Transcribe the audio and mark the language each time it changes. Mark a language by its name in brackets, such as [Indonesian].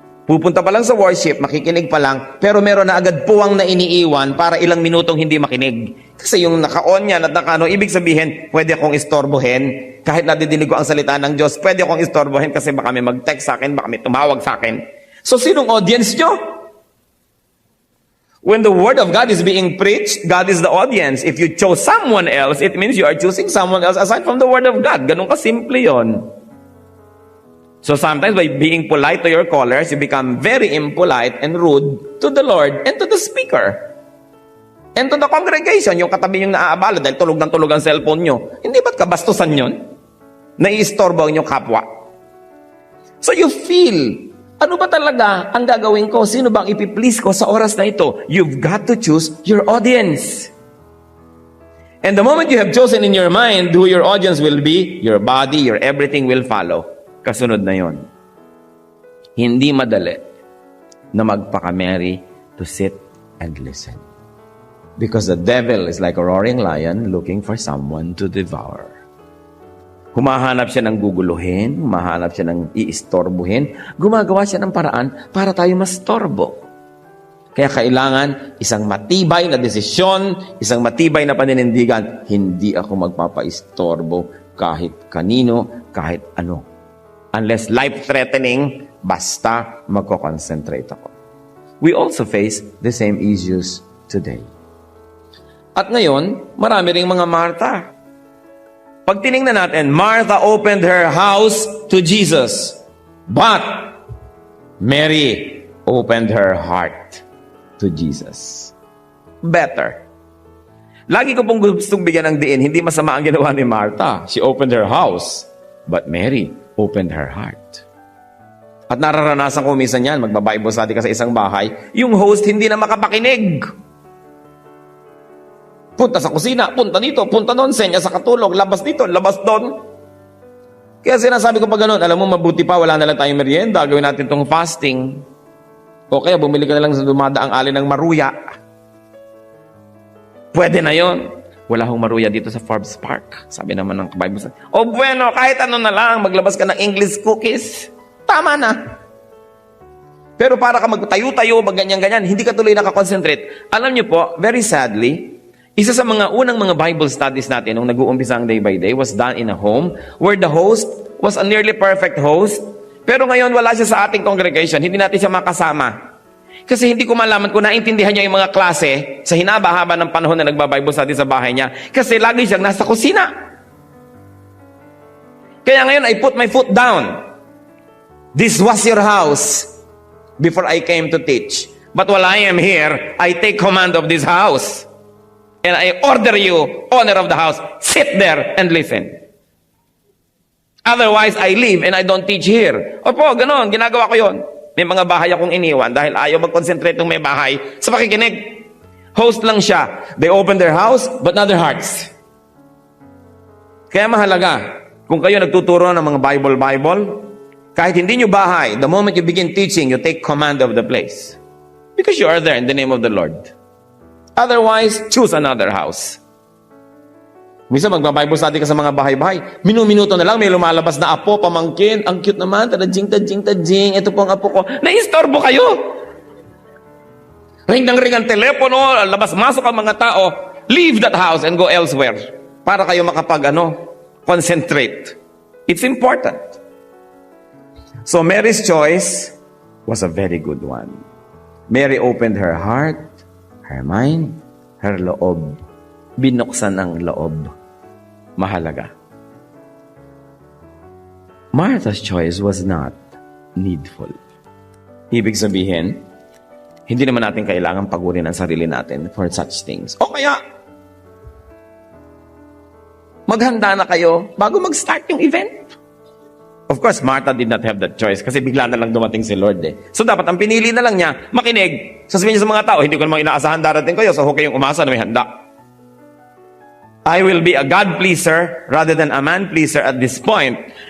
[Filipino] Pupunta pa lang sa worship, makikinig pa lang, pero meron na agad puwang na iniiwan para ilang minutong hindi makinig. Kasi yung naka-on yan at naka-ano, ibig sabihin, pwede akong istorbohin. Kahit nadidinig ko ang salita ng Diyos, pwede akong istorbohin kasi baka may mag-text sa akin, baka may tumawag sa akin. So, sinong audience nyo? [English] When the Word of God is being preached, God is the audience. If you chose someone else, it means you are choosing someone else aside from the Word of God. [Filipino] Ganun ka-simple yon. [English] So sometimes by being polite to your callers, you become very impolite and rude to the Lord and to the speaker. And to the congregation, [Filipino] yung katabi yung naaabala dahil tulog ng tulog ang cellphone nyo. Hindi ba't kabastusan yun? Naiistorbo ang inyong kapwa. [English] So you feel, [Filipino] ano ba talaga ang gagawin ko? Sino bang ipiplease ko sa oras na ito? [English] You've got to choose your audience. And the moment you have chosen in your mind who your audience will be, your body, your everything will follow. [Filipino] Kasunod na yon. Hindi madali na magpaka-Mary to sit and listen. [English] Because the devil is like a roaring lion looking for someone to devour. [Filipino] Humahanap siya ng guguluhin, humahanap siya ng iistorbuhin, gumagawa siya ng paraan para tayo mastorbo. Kaya kailangan isang matibay na desisyon, isang matibay na paninindigan, hindi ako magpapaistorbo kahit kanino, kahit ano. [English] Unless life-threatening, [Filipino] basta magko-concentrate ako. [English] We also face the same issues today. [Filipino] At ngayon, marami ring mga Martha. [English] Pag tinignan natin, Martha opened her house to Jesus. But Mary opened her heart to Jesus. Better. [Filipino] Lagi ko pong gustong bigyan ng diin, hindi masama ang ginawa ni Martha. [English] She opened her house. But Mary opened her heart. [Filipino] At nararanasan ko minsan yan, magbabible study ka sa isang bahay, yung host hindi na makapakinig. Punta sa kusina, punta dito, punta doon, senya sa katulog, labas dito, labas doon. Kaya sinasabi ko pa ganun, alam mo, mabuti pa, wala na lang tayong merienda, gawin natin itong fasting. O kaya bumili ka na lang sa dumadaang alin ng maruya. Pwede na yon. Wala hong maruya dito sa Forbes Park. Sabi naman ng Bible study. O bueno, kahit ano na lang, maglabas ka ng English cookies. Tama na. Pero para ka magtayo-tayo, magganyan-ganyan, hindi ka tuloy nakakonsentrate. Alam niyo po, [English] very sadly, [Filipino] isa sa mga unang mga Bible studies natin nung nag-uumpisa ang [English] day by day was done in a home where the host was a nearly perfect host. [Filipino] Pero ngayon wala siya sa ating congregation. Hindi natin siya makasama. Kasi hindi ko malaman kung naintindihan niya yung mga klase sa hinaba-haba ng panahon na nagba-Bible study sa bahay niya. Kasi lagi siyang nasa kusina. Kaya ngayon, [English] I put my foot down. This was your house before I came to teach. But while I am here, I take command of this house. And I order you, owner of the house, sit there and listen. Otherwise, I leave and I don't teach here. [Filipino] Opo, ganon, ginagawa ko yon. May mga bahay akong iniwan dahil ayaw mag-concentrate ng may bahay sa pakikinig. Host lang siya. [English] They open their house, but not their hearts. [Filipino] Kaya mahalaga, kung kayo nagtuturo ng mga Bible, kahit hindi nyo bahay, [English] the moment you begin teaching, you take command of the place. Because you are there in the name of the Lord. Otherwise, choose another house. [Filipino] Minsan magba-Bible study ka sa mga bahay-bahay, minuto na lang may lumalabas na apo, pamangkin, ang cute naman, tadjing, ito po ang apo ko. Naistorbo kayo! Ring ang telepono, labas-masok ang mga tao, [English] leave that house and go elsewhere [Filipino] para kayo concentrate. [English] It's important. So Mary's choice was a very good one. Mary opened her heart, her mind, her loob. [Filipino] Binuksan ang loob. Mahalaga. [English] Martha's choice was not needful. [Filipino] Ibig sabihin, hindi naman natin kailangan pagurin ang sarili natin [English] for such things. [Filipino] O kaya, maghanda na kayo bago mag-start yung event. [English] Of course, Martha did not have that choice [Filipino] kasi bigla na lang dumating si Lord eh. So dapat ang pinili na lang niya, makinig. Sasabihin niya sa mga tao, hindi ko namang inaasahan darating kayo, so huwag kayong umasa na may handa. [English] I will be a God pleaser rather than a man pleaser at this point.